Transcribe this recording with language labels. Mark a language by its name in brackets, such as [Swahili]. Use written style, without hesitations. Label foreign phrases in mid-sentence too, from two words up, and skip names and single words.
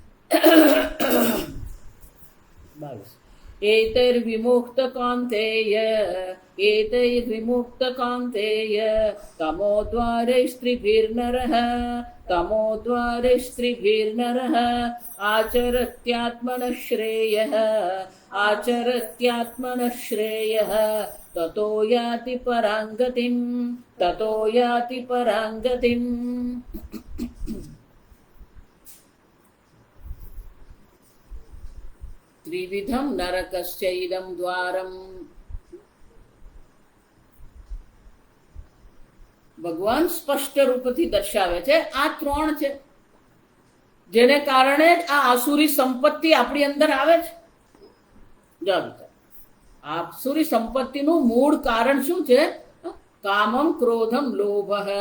[Sanskrit] एतैर्विमुक्तकान्तेय तमोद्वारैस्त्रिभिर्नरः आचरत्यात्मनः श्रेयः ततो याति पराङ्गतिम्। त्रिविधं नरकस्य इदं द्वारं [Gujarati] ભગવાન સ્પષ્ટ રૂપથી દર્શાવે છે આ ત્રણ છે જેને કારણે જ આ આસુરી સંપત્તિ આપણી અંદર આવે છે. જો આસુરી સંપત્તિનું મૂળ કારણ શું છે? [Sanskrit] कामम् क्रोधम् लोभ.